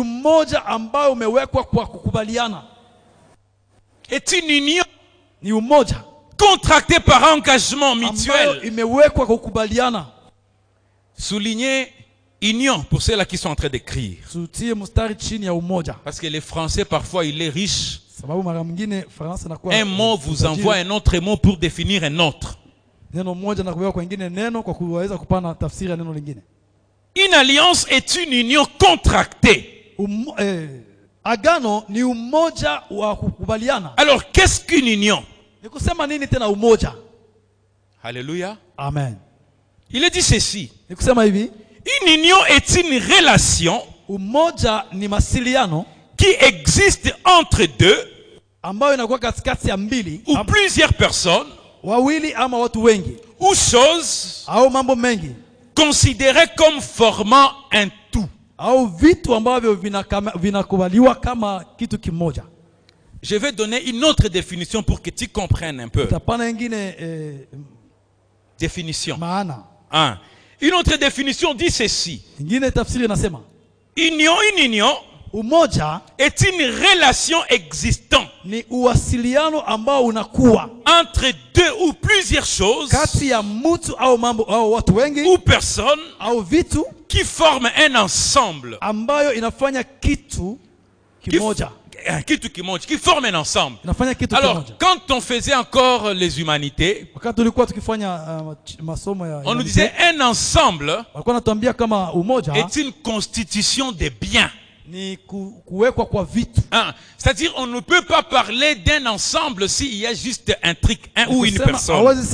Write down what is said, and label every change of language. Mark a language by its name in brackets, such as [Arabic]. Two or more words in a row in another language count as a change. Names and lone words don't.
[French] Est une union contractée par engagement mutuel. Soulignez union pour ceux-là qui sont en train d'écrire. Parce que les Français, parfois, il est riche. Un mot vous envoie un autre mot pour définir un autre. [Swahili] neno moja na kuweka kwa nyingine neno kwa kuweza kupana tafsiri ya neno lingine. [French] Une alliance est une union contractée. [Swahili] Agano ni umoja wa kukubaliana. [French] Alors qu'est-ce qu'une union? [Swahili] Ni kusema nini tena umoja? [French] Alléluia. Amen. Il est dit ceci. [Swahili] Ni kusema hivi, [French] une union est une relation [Swahili] umoja ni masiliano [French] qui existe entre deux [Swahili] ambayo inakuwa katikati ya mbili [French] ou plusieurs personnes [Swahili] wawili ama watu wengi [French] ou choses [Swahili] au mambo mengi [French] considérées comme formant un tout. [Swahili] Au vitu ambavyo vinakubaliwa kama kitu kimoja. [French] Je vais donner une autre définition pour que tu comprennes un peu. [Swahili] Tapana nyingine définition. Maana. [French] Une autre définition dit ceci. [Swahili] Nyingine tafsiri inasema [French] une union [Swahili] umoja [French] est une relation existante [Swahili] ni uwasiliano ambao unakuwa [French] entre deux ou plusieurs choses [Swahili] kati ya mtu au mambo au watu wengi [French] ou personnes [Swahili] au vitu [French] qui forment un ensemble [Swahili] ambayo inafanya kitu kimoja [French] qui forme un ensemble. Alors quand on faisait encore les humanités, on nous disait un ensemble est une constitution de biens. C'est-à-dire on ne peut pas parler d'un ensemble s'il y a juste un truc, un ou une personne.